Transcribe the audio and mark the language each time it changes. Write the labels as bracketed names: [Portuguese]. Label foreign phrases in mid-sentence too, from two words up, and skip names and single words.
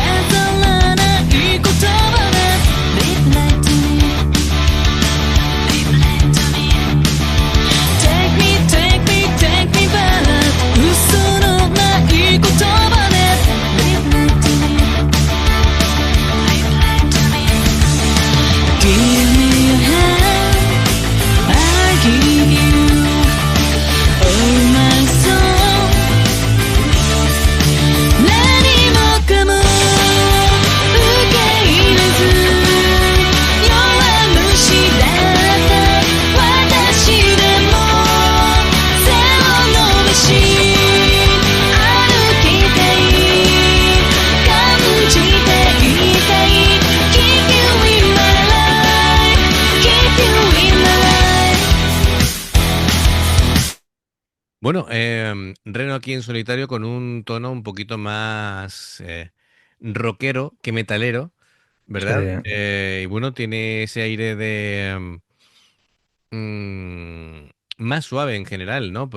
[Japanese] 飾らない言葉で [English] Live like to me Live like to me Take me, take me, take me back [Japanese] 嘘のない言葉で [English] Live like to me Live like to me Give me your hand I give you all my soul [Japanese] 何もかも受け入れず弱虫だった私でも背を伸ばし歩きたい感じていたい [English] Keep you in my life Keep you in my life [Spanish] Bueno, Reno aquí en solitario con un tono un poquito más rockero que metalero, Sí, ¿verdad? Y bueno, tiene ese aire de más suave en general, ¿no?